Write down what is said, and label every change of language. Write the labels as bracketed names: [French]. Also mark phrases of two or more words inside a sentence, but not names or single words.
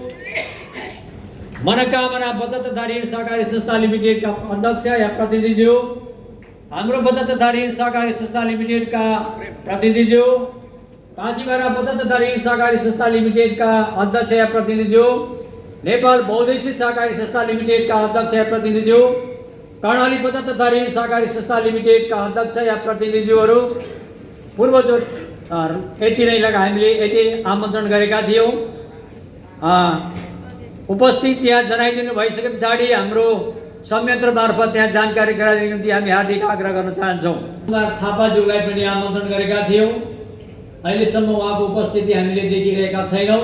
[Nepali] मनोकामना बचत तथा ऋण सहकारी संस्था लिमिटेडका अध्यक्ष या प्रतिनिधिज्यू, हाम्रो बचत तथा ऋण सहकारी संस्था लिमिटेडका प्रतिनिधिज्यू, काँचीमारा बचत तथा ऋण सहकारी संस्था लिमिटेडका अध्यक्ष या प्रतिनिधिज्यू, नेपाल बहुद्देश्यिक सहकारी संस्था लिमिटेडका अध्यक्ष या प्रतिनिधिज्यू, कर्णाली बचत तथा ऋण सहकारी संस्था लिमिटेडका अध्यक्ष या प्रतिनिधिज्यूहरू, यति नै लगा हामीले यति आमन्त्रण गरेका थियौँ। उपस्थित यहाँ जनाइदिनु भइसके पछाडि हाम्रो संयन्त्र मार्फत त्यहाँ जानकारी गराइदिनु निम्ति हामी हार्दिक आग्रह गर्न चाहन्छौँ। कुमार थापाज्यूलाई पनि आमन्त्रण गरेका थियौँ। अहिलेसम्म उहाँको उपस्थिति हामीले देखिरहेका छैनौँ।